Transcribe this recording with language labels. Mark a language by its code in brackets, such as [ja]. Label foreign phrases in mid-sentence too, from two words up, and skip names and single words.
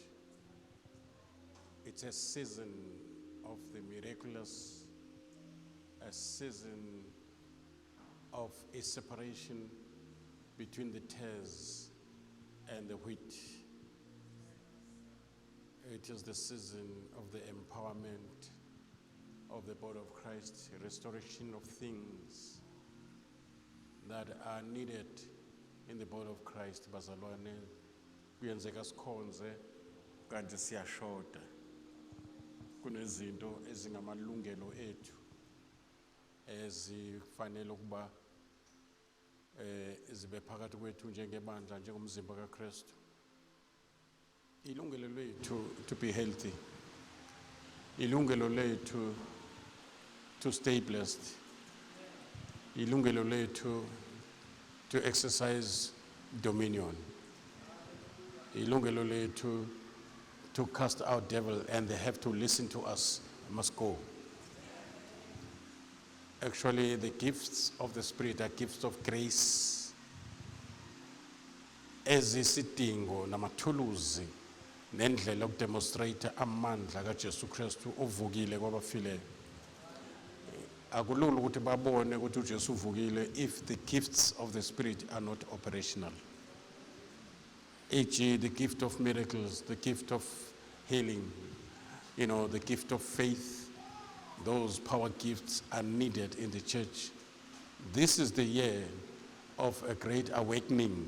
[en] It's a season of the miraculous, a season of a separation between the tares and the wheat. It is the season of the empowerment of the body of Christ, restoration of things that are needed in the body of Christ. [nd] Bazalwane, kuyenzeka sikhonze kanti siyashoda. Kunezinto ezingamalungelo ethu ezifanele ukuba zibe phakathi kwethu njengebandla njengomzimba kaKristu. Ilungelo lethu [en] to be healthy. [nd] Ilungelo lethu [en] to stay blessed. [nd] Ilungelo lethu [en] to exercise dominion. [nd] Ilungelo lethu [en] to cast out devil, and they have to listen to us, must go. Actually, the gifts of the Spirit are gifts of grace. [nd] Ezisidingo namathuluzi nendlela yokudemonstrate amandla kaJesu Kristu ovukile kwabafileyo. Akulula ukuthi babone ukuthi uJesu uvukile [en] if the gifts of the Spirit are not operational. E.g., the gift of miracles, the gift of healing, the gift of faith, those power gifts are needed in the church. This is the year of a great awakening.